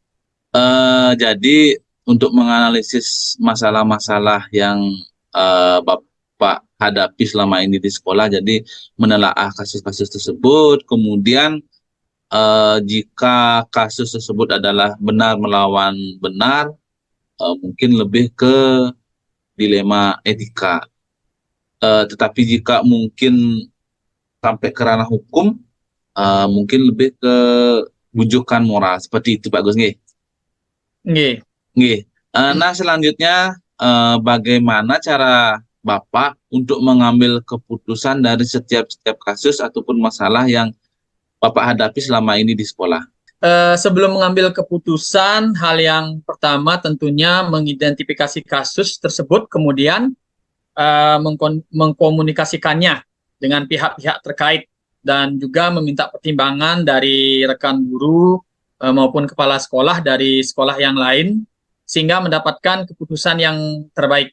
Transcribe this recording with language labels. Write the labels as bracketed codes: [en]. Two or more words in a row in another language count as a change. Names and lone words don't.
[id] Jadi untuk menganalisis masalah-masalah yang Bapak hadapi selama ini di sekolah, jadi menelaah kasus-kasus tersebut, kemudian jika kasus tersebut adalah benar melawan benar, mungkin lebih ke dilema etika. Tetapi jika mungkin sampai ke ranah hukum, mungkin lebih ke bujukan moral, seperti itu Pak Gus nggih. Nggih. Nggih. Nah, selanjutnya bagaimana cara Bapak untuk mengambil keputusan dari setiap kasus ataupun masalah yang Bapak hadapi selama ini di sekolah? Sebelum mengambil keputusan, hal yang pertama tentunya mengidentifikasi kasus tersebut, kemudian mengkomunikasikannya dengan pihak-pihak terkait dan juga meminta pertimbangan dari rekan guru maupun kepala sekolah dari sekolah yang lain sehingga mendapatkan keputusan yang terbaik.